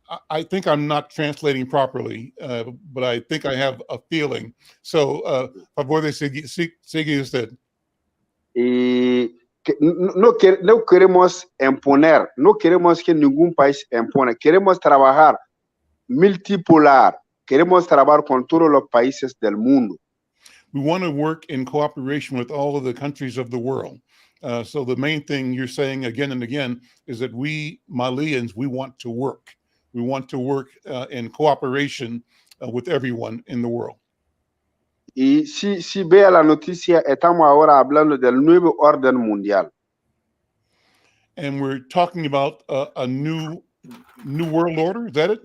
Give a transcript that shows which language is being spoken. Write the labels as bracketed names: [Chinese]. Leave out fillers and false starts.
[English] I think I'm not translating properly, but I think I have a feeling. So, [Spanish] favor de sigue usted. No queremos imponer, no queremos que ningún país impone, queremos trabajar multipolar, queremos trabajar con todos los países del mundo. [English] We want to work in cooperation with all of the countries of the world. So the main thing you're saying again and again is that we Malians, we want to work. We want to work in cooperation with everyone in the world. [Spanish] Y si vea la noticia, estamos ahora hablando del nuevo orden mundial. [English] And we're talking about a new world order. Is that it?